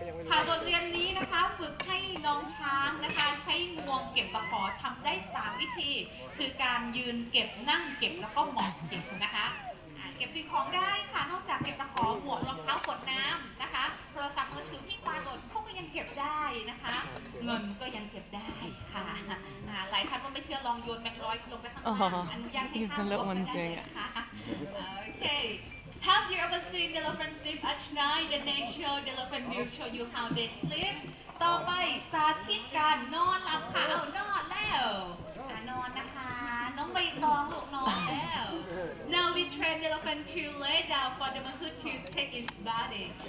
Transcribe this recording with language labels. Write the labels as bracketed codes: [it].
[th] ค่ะบทเรียนนี้นะคะฝึกให้น้องช้างนะคะใช้งวงเก็บตะขอทำได้3วิธีคือการยืนเก็บนั่งเก็บแล้วก็หมอบเก็บนะคะเก็บสิ่งของได้ค่ะนอกจากเก็บตะขอหมวกรองเท้าขวดน้ำนะคะโทรศัพท์มือถือที่ปลายบนพวกก็ยังเก็บได้นะคะเงินก็ยังเก็บได้ค่ะหลายท่านก็ไม่เชื่อลองโยนแบงค์ร้อยลงไปข้างล่างอนุญาตให้ข้ามลงไปได้เลยค่ะโอเค [en] Have you ever seen the elephant sleep at night? The nature the elephant will show you how they sleep. [th] ต่อไปสาธิตการนอนหลับค่ะนอนแล้วนอนนะคะน้องใบตองลูกนอนแล้ว [en] Now we train the elephant to lay down for the Mahout to take its body.